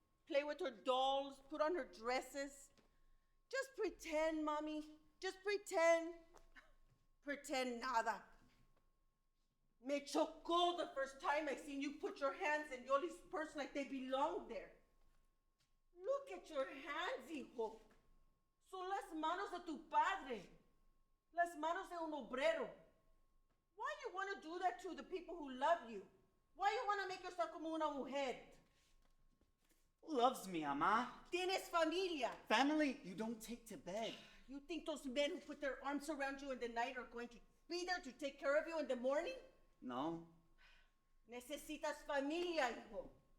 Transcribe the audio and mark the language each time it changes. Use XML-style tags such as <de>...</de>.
<en>Play with her dolls, put on her dresses. Just pretend, mommy. Just pretend. Pretend nada.</en> <es>Me chocó</es> <en>the first time I seen you put your hands in Yoli's purse like they belonged there. Look at your hands, hijo.</en> <es>Son las manos de tu padre. Las manos de un obrero.</es> <en>Why you want to do that to the people who love you? Why you want to make yourself</en> <es>como una mujer?</es> <en>Who loves me, Ama?</en> <es>Tienes familia.</es> <en>Family you don't take to bed. You think those men who put their arms around you in the night are going to be there to take care of you in the morning?</en> <es>No. Necesitas familia, hijo.</es>